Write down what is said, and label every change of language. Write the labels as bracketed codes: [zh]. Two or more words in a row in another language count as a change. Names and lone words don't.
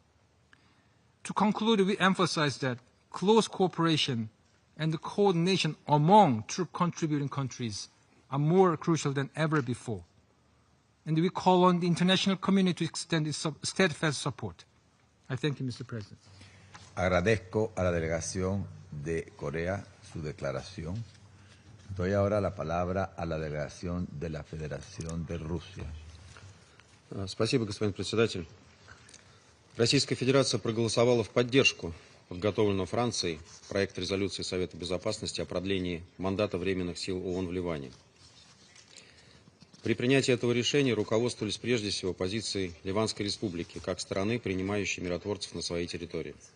[en] To conclude, we emphasize that close cooperation and the coordination among troop contributing countries are more crucial than ever before. And we call on the international community to extend its steadfast support. I thank you, Mr. President. [es] Agradezco a la delegación de Corea su declaración. Doy ahora la palabra a la delegación de la Federación de Rusia. [ru] Спасибо, господин председатель. Российская Федерация проголосовала в поддержку подготовленного Францией проекта резолюции Совета Безопасности о продлении мандата временных сил ООН в Ливане. При принятии этого решения руководствовались прежде всего позицией Ливанской республики, как страны, принимающей миротворцев на своей территории.